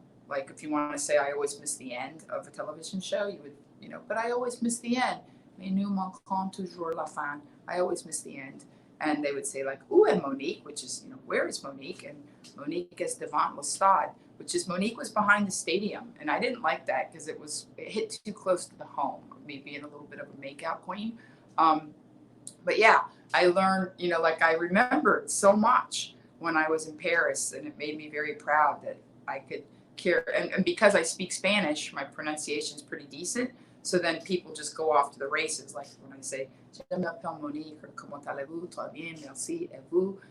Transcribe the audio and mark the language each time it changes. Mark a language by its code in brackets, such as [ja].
[en] Like, if you want to say, I always miss the end of a television show, you would, but I always miss the end. [fr] Mais nous manquons toujours la fin. [en] I always miss the end. And they would say, like, [fr] où est Monique, [en] which is, where is Monique? And [fr] Monique est devant le stade, [en] which is Monique was behind the stadium. And I didn't like that because it hit too close to the home of me being a little bit of a makeout queen. But yeah, I learned, like, I remembered so much when I was in Paris, and it made me very proud that I could care. And because I speak Spanish, my pronunciation is pretty decent. So then people just go off to the races. Like when I say, [fr] je m'appelle Monique, [en] or [fr] comment allez-vous, très bien, merci, et vous?